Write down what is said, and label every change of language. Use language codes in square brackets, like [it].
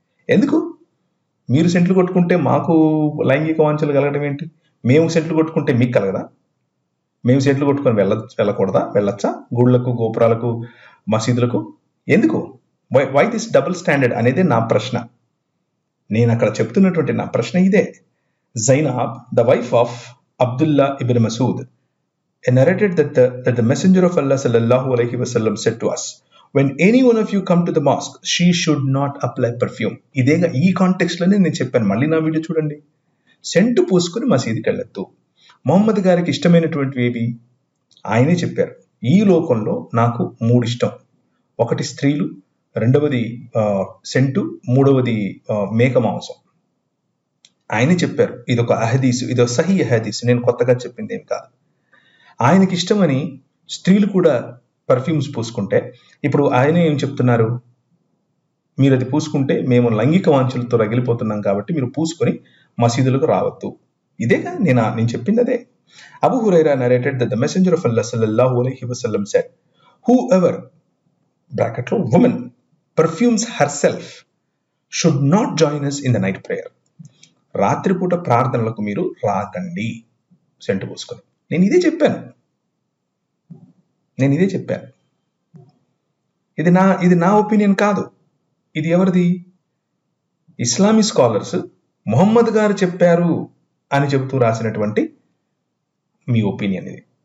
[te] ఎందుకు మీరు సెంట్లు కొట్టుకుంటే మాకు లైంగిక వాంఛలు కలగడం ఏంటి? మేము సెంట్లు కొట్టుకుంటే మీకు కలగదా? మేము సెంట్లు కొట్టుకొని వెళ్ళకూడదా? వెళ్ళొచ్చా గుళ్ళకు, గోపురాలకు, మసీదులకు? ఎందుకు? [en] why this double standard [te] అనేది నా ప్రశ్న. నేను అక్కడ చెప్తున్నటువంటి నా ప్రశ్న ఇదే. [en] Zainab, the wife of Abdullah ibn Masud, narrated that the Messenger of Allah sallallahu alaihi wasallam said to us, when any one of you come to the mosque, she should not apply perfume. [te] ఇదేగా ఈ context లోనే నేను చెప్పాను. మళ్ళీ నా video చూడండి. Scent పూసుకుని మసీదుకి వెళ్ళొద్దు. మొహమ్మద్ గారికి ఇష్టమైనటువంటివి ఏవి ఆయనే చెప్పారు. ఈ లోకంలో నాకు 3 ఇష్టం. ఒకటి స్త్రీలు, రెండవది సెంటు, మూడవది మేక మాంసం. ఆయనే చెప్పారు. ఇదొక అహదీసు, ఇదొక సహీ అహదీసు, నేను కొత్తగా చెప్పింది ఏం కాదు. ఆయనకి ఇష్టమని స్త్రీలు కూడా పర్ఫ్యూమ్స్ పూసుకుంటే ఇప్పుడు ఆయన ఏం చెప్తున్నారు? మీరు అది పూసుకుంటే మేము లైంగిక వాంఛలతో రగిలిపోతున్నాం కాబట్టి మీరు పూసుకొని మసీదులకు రావద్దు. ఇదేగా నేను చెప్పింది అదే. [en] Abu Hurairah narrated that the messenger of Allah sallallahu alaihi wasallam said, whoever (bracket లో woman) perfumes herself should not join us in the night prayer. [te] రాత్రిపూట ప్రార్థనలకు మీరు రాకండి సెంటు పూసుకొని. నేను ఇదే చెప్పాను. ఇది నా ఒపీనియన్ కాదు. ఇది ఎవరిది? ఇస్లామీ స్కాలర్స్ మొహమ్మద్ గారు చెప్పారు అని చెబుతూ రాసినటువంటి మీ ఒపీనియన్ ఇది.